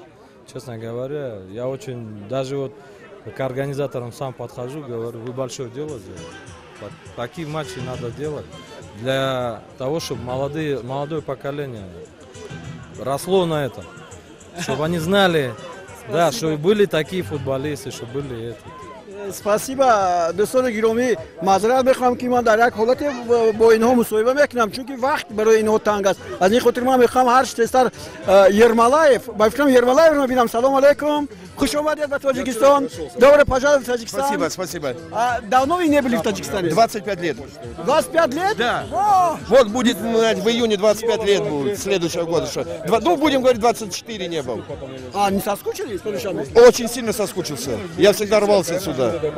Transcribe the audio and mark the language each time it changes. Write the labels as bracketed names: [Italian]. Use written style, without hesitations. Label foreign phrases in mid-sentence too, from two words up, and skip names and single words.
[Russian] Честно говоря, я очень, даже вот к организаторам сам подхожу, говорю, вы большое дело сделали. Такие матчи надо делать для того, чтобы молодое поколение росло на этом. Чтобы они знали, да, что были такие футболисты, что были это. [Tajik] спасибо دوستان گرامی معذرت میخوام که من در یک حالت با اینها مصاحبه میکنم چون که وقت برای اینها تنگ است از این خاطر من میخوام هر چیزتر یرمالایف با فکرم یرمالایف رو ببینم سلام علیکم خوش اومدید به تاجیکستان [Russian] добро пожаловать в Таджикистан Спасибо. давно вы не были в Таджикистане 25 лет. 25 лет Да. Вот будет в июне 25 лет будет следующего года. Ну, будем говорить, 24 не был. а не соскучились по Душанбе Очень сильно соскучился. Я всегда рвался сюда.